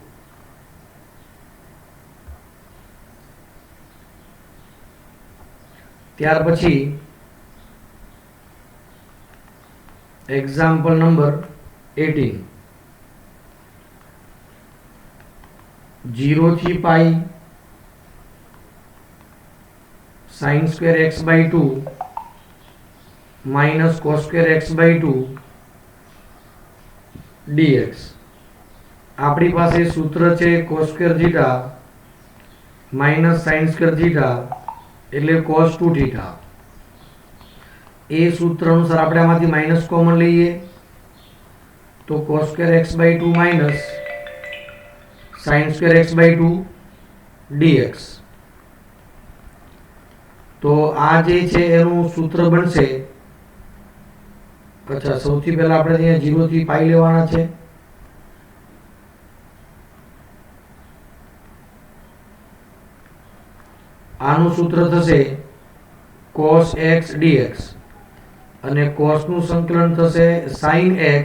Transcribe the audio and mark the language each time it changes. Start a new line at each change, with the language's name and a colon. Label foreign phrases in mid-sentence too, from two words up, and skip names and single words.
Gujarati: ત્યાર પછી
English: example number
Gujarati: 18, 0 થી પાઈ
English: sin square x by 2 minus cos square x by 2 dx.
Gujarati: આપણી પાસે સૂત્ર છે
English: cos square theta minus sin square theta એટલે cos 2 theta.
Gujarati: એ સૂત્ર અનુસાર આપણે આમાંથી
English: minus common
Gujarati: લઈએ તો
English: cos square x by 2 minus sin square x by 2 dx.
Gujarati: તો આ જે છે એનું સૂત્ર બનશે. અચ્છા, સૌથી પહેલા આપણે અહીંયા 0 થી પાઈ લેવાના છે. આનું સૂત્ર થશે
English: cos x dx
Gujarati: અને cos નું સંકલન થશે sin x.